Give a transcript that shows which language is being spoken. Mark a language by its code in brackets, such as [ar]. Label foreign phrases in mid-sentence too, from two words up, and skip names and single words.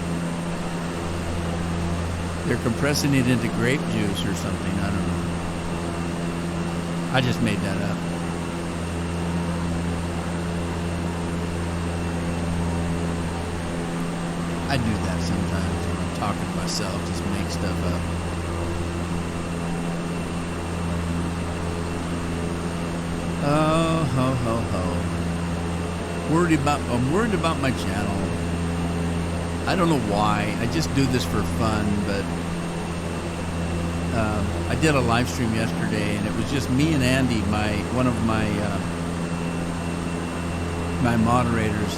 [en] They're compressing it into grape juice or something. I don't know. I just made that up. I do that sometimes when I'm talking to myself, just make stuff up. Oh, ho, ho, ho. I'm worried about my channel. I don't know why. I just do this for fun, but I did a live stream yesterday, and it was just me and Andy, one of my moderators.